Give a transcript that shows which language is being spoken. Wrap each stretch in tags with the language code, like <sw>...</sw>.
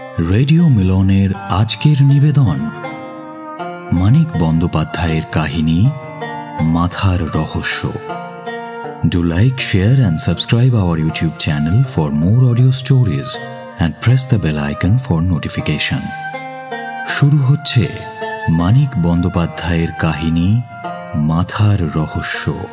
<bn>Radio মিলনের আজকের নিবেদন মানিক বন্দ্যোপাধ্যায়ের কাহিনী মাথার রহস্য।</bn> <en>Do like, share and subscribe our YouTube channel for more audio stories and press the bell icon for notification.</en> <bn>শুরু হচ্ছে মানিক বন্দ্যোপাধ্যায়ের কাহিনী মাথার রহস্য।</bn>